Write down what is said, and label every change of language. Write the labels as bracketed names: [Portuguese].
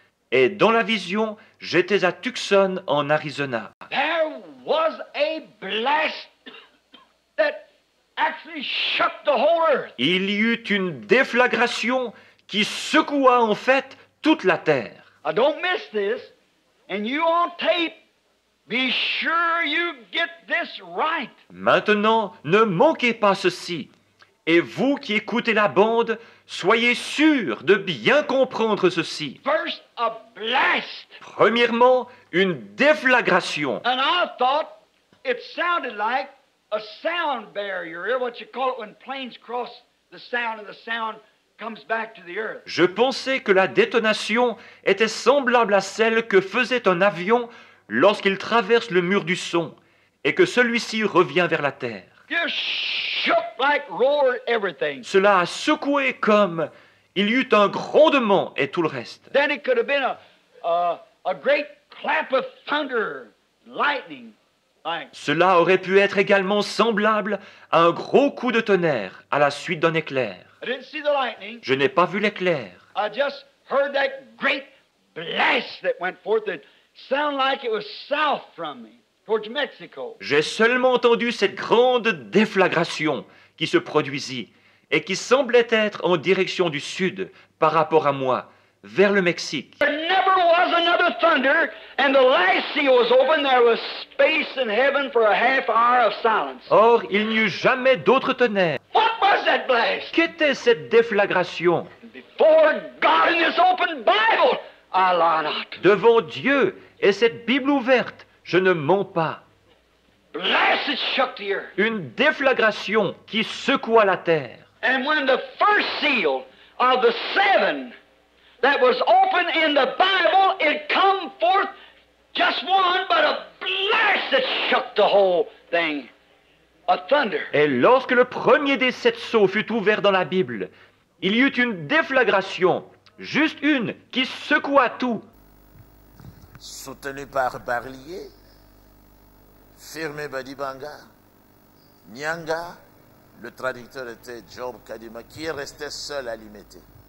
[French] Et dans la vision, j'étais à Tucson, en Arizona. [English] There was a blast that actually shook the whole earth. [French] Il y eut une déflagration qui secoua en fait toute la terre. [English] Don't miss this. And you on tape, be sure you get this right. [French] Maintenant, ne manquez pas ceci. Et vous qui écoutez la bande, soyez sûrs de bien comprendre ceci. [English] First, a blast. [French] Premièrement, une déflagration. [English] And I thought it sounded like a sound barrier, what you call it when planes cross the sound, and the sound comes back to the earth. [French] Je pensais que la détonation était semblable à celle que faisait un avion lorsqu'il traverse le mur du son et que celui-ci revient vers la terre. [English] Just shook like roared everything. [French] Cela a secoué comme il y eut un grondement et tout le reste. [English] Then it could have been a great clap of thunder, lightning. Like. [French] Cela aurait pu être également semblable à un gros coup de tonnerre à la suite d'un éclair. [English] I didn't see the lightning. [French] Je n'ai pas vu l'éclair. [English] I just heard that great blast that went forth that sounded like it was south from me, towards Mexico. [French] J'ai seulement entendu cette grande déflagration qui se produisit et qui semblait être en direction du sud par rapport à moi, vers le Mexique. [English] There never was another thunder, and the last seal was open. There was space in heaven for a half hour of silence. [French] Or, il n'y eut jamais d'autre tonnerre. [English] What was that blast? [French] Qu'était cette déflagration? [English] Before God in this open Bible, I lie not. [French] Devant Dieu et cette Bible ouverte, je ne mens pas. [English] Blast that shook the earth. [French] Une déflagration qui secoua la terre. [English] And when the first seal of the seven that was open in the Bible, it come forth just one, but a blast that shook the whole thing. A thunder. [French] Et lorsque le premier des 7 sceaux fut ouvert dans la Bible, il y eut une déflagration, juste une, qui secoua tout. Soutenu par Barlier, Firme Badibanga, Nyanga, le traducteur était Job Kadima, qui est resté seul à l'imiter.